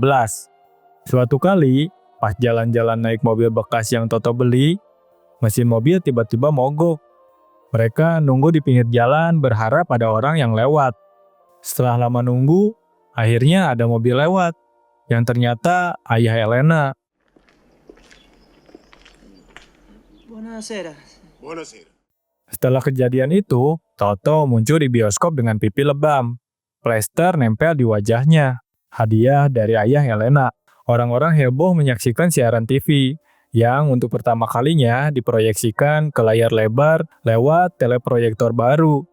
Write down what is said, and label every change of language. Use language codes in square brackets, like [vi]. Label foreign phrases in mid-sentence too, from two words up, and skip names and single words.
[id] Suatu kali, pas jalan-jalan naik mobil bekas yang Toto beli, mesin mobil tiba-tiba mogok. Mereka nunggu di pinggir jalan berharap ada orang yang lewat. Setelah lama nunggu, akhirnya ada mobil lewat, yang ternyata ayah Elena. [it] Buonasera. Buonasera. [id] Setelah kejadian itu, Toto muncul di bioskop dengan pipi lebam. Plester nempel di wajahnya. Hadiah dari ayah Elena. Orang-orang heboh menyaksikan siaran TV yang untuk pertama kalinya diproyeksikan ke layar lebar lewat teleproyektor baru.